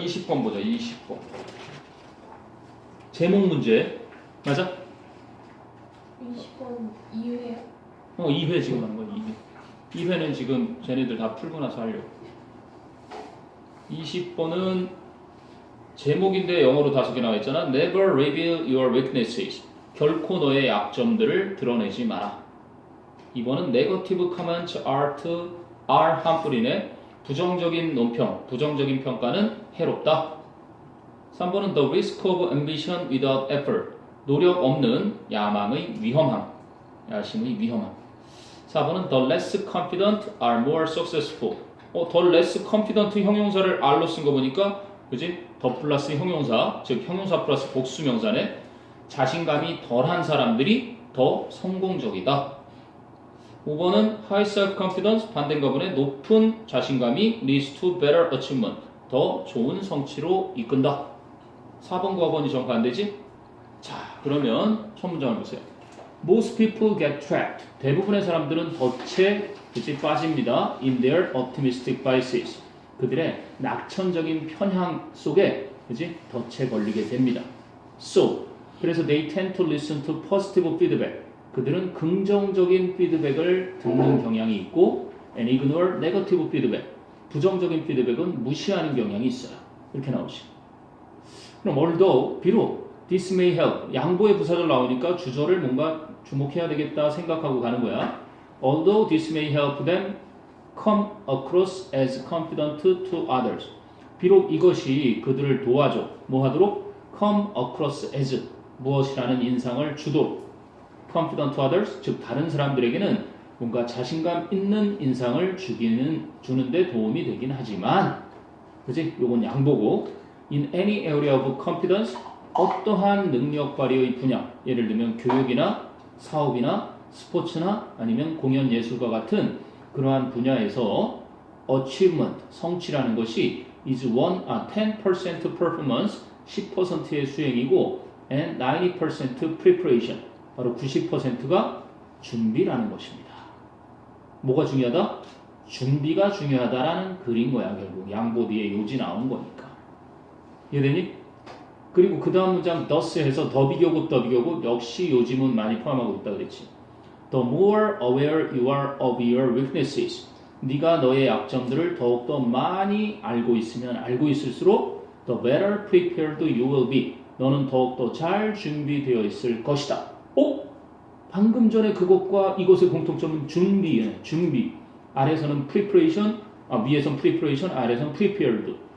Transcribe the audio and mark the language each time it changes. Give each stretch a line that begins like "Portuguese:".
Korean: 20번 보자. 20번. 제목 문제. 맞아? 20번 이후에요? 2회 지금 하는 거야. 2회. 2회는 지금 쟤네들 다 풀고 나서 하려고. 20번은 제목인데 영어로 5개 나와 있잖아.
English: Never reveal your weaknesses.
Korean: 결코 너의 약점들을 드러내지 마라.
English: 2번은 Negative comments are harmful이네.
Korean: 부정적인 논평, 부정적인 평가는 해롭다.
English: 3번은 The risk of ambition without effort.
Korean: 노력 없는 야망의 위험함. 야심의 위험함.
English: 4번은 The less confident are more successful. The less confident
Korean: 형용사를 R로 쓴 거 보니까 그지? 더 플러스 형용사, 즉 형용사 플러스 복수명사네. 자신감이 덜한 사람들이 더 성공적이다. 5번은
English: high self-confidence
Korean: 반대인가 보네. 높은 자신감이
English: leads to better achievement.
Korean: 더 좋은 성취로 이끈다. 4번과 5번이 정반대지? 자, 그러면 첫 문장을 보세요.
English: Most people get trapped.
Korean: 대부분의 사람들은 덫에 그치 빠집니다.
English: In their optimistic biases.
Korean: 그들의 낙천적인 편향 속에 그치 덫에 걸리게 됩니다.
English: So,
Korean: 그래서
English: they tend to listen to positive feedback.
Korean: 그들은 긍정적인 피드백을 듣는 경향이 있고
English: and ignore negative feedback.
Korean: 부정적인 피드백은 무시하는 경향이 있어요. 이렇게 나오지. 그럼 although 비록
English: this may help
Korean: 양보의 부사절 나오니까 주절을 뭔가 주목해야 되겠다 생각하고 가는 거야.
English: Although this may help them come across as confident to others.
Korean: 비록 이것이 그들을 도와줘. 뭐 하도록?
English: come across as
Korean: 무엇이라는 인상을 주도록.
English: confident to others,
Korean: 즉 다른 사람들에게는 뭔가 자신감 있는 인상을 주는데 도움이 되긴 하지만, 그지? 요건 양보고,
English: in any area of competence,
Korean: 어떠한 능력 발휘의 분야, 예를 들면 교육이나 사업이나 스포츠나 아니면 공연 예술과 같은 그러한 분야에서 achievement, 성취라는 것이
English: is 10% performance,
Korean: 10%의 수행이고
English: and 90% preparation,
Korean: 바로 90%가 준비라는 것입니다. 뭐가 중요하다? 준비가 중요하다라는 글인 거야. 결국 양보 뒤에 요지 나온 거니까. 이해되니? 그리고 그 다음 문장 thus 해서 더 비교급 역시 요지문 많이 포함하고 있다 그랬지.
English: The more aware you are of your weaknesses.
Korean: 네가 너의 약점들을 더욱더 많이 알고 있으면 알고 있을수록
English: the better prepared you will be.
Korean: 너는 더욱더 잘 준비되어 있을 것이다. 방금 전에 그것과 이것의 공통점은 준비예요. 준비. 아래서는 preparation, 위에서는 preparation, 아래서는 prepared.